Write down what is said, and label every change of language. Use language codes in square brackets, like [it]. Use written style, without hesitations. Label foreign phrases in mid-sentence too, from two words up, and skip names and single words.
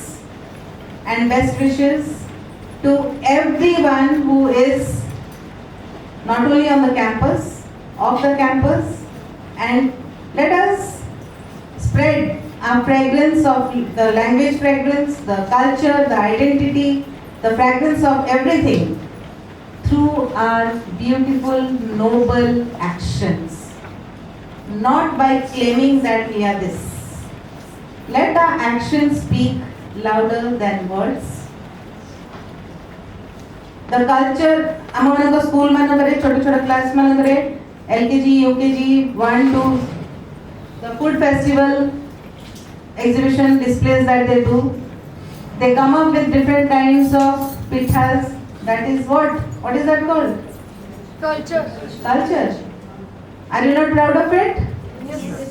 [en] and best wishes to everyone who is not only on the campus, off the campus, and let us spread our fragrance of the language fragrance, the culture, the identity, the fragrance of everything through our beautiful, noble actions, not by claiming that we are this. Let our actions speak louder than words. The culture, [or] ଆମ school ମାନଙ୍କରେ ଛୋଟ ଛୋଟ class ମାନଙ୍କରେ LKG, UKG, 1, 2, [en] the food festival exhibition displays that they do. They come up with different kinds of pithas. That is what? What is that called? Culture. Culture. Are you not proud of it? Yes.